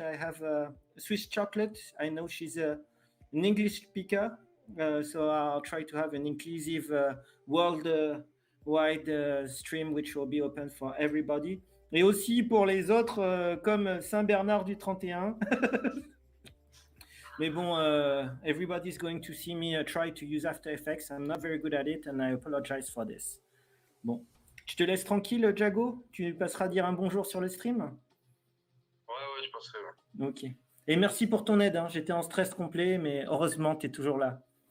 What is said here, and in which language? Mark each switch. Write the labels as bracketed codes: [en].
[en] I have Swiss chocolate. I know she's an English speaker, so I'll try to have an inclusive worldwide stream which will be open for everybody. [fr] Et aussi pour les autres, comme Saint-Bernard du 31. Mais bon, [en] everybody's going to see me try to use After Effects. I'm not very good at it and I apologize for this. [fr] Bon, je te laisse tranquille, Jago. Tu passeras dire un bonjour sur le stream. Ouais, je passerai. Ouais. Ok. Et merci pour ton aide. Hein. J'étais en stress complet, mais heureusement, tu es toujours là.